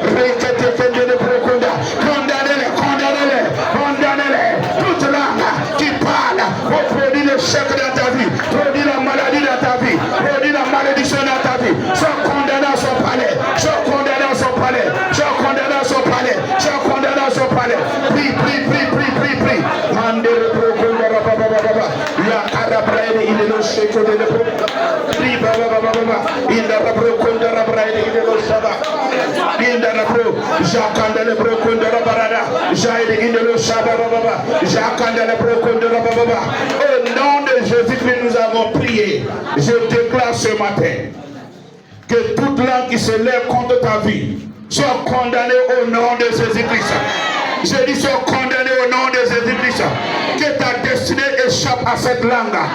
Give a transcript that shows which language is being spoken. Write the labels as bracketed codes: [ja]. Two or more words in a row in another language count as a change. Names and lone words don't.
[fr] condamnez-les, condamnez-les, condamnez-les, toute langue qui parle pour produire le chèque dans ta vie, produit la maladie dans ta vie, produit la malédiction dans ta vie, sois condamné à son palais, sois condamné à son palais, sois condamné à son palais, sois condamné à son palais, prie, prie, prie, prie, prie, prie, mandere procunda rababa, ya arabraide il le chèque de le prie, baba, il la procunda rabraide il le shaba, il la pro, jacanda le procunda rabarada, jaide il le shaba baba, jacanda le procunda rababa. Au nom de Jésus-Christ, nous avons prié. Je déclare ce matin que toute langue qui se lève contre ta vie soit condamnée au nom de Jésus-Christ. Je dis sois condamné au nom de Jésus-Christ. Que ta destinée échappe à cette langue.